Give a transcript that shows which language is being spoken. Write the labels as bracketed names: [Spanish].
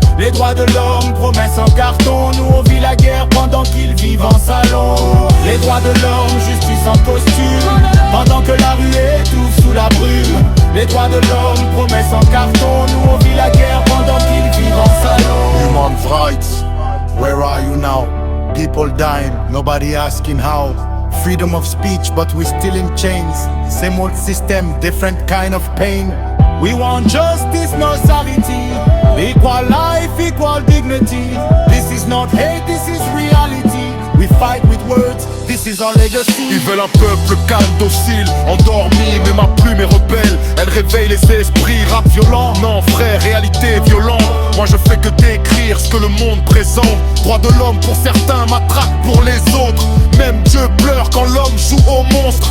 [French] Les droits de l'homme, promesses en carton, nous on vit la guerre pendant qu'ils vivent en salon. Les droits de l'homme, justice en costume, pendant que la rue étouffe sous la brume. Les droits de l'homme, promesses en carton, nous on vit la guerre pendant qu'ils vivent en salon. [English] Human rights, where are you now? People dying, nobody asking how. Freedom of speech, but we still in chains. Same old system, different kind of pain. We want justice, no sanity. Equal life, equal dignity. This is not hate, this is reality. We fight with words, this is our legacy. [French] Ils veulent un peuple calme, docile, endormi. Mais ma plume est rebelle, elle réveille les esprits. Rap violent, non frère, réalité violente. Moi je fais que décrire ce que le monde présente. Droit de l'homme pour certains, matraque pour les autres. Même Dieu pleure quand l'homme joue au monstre.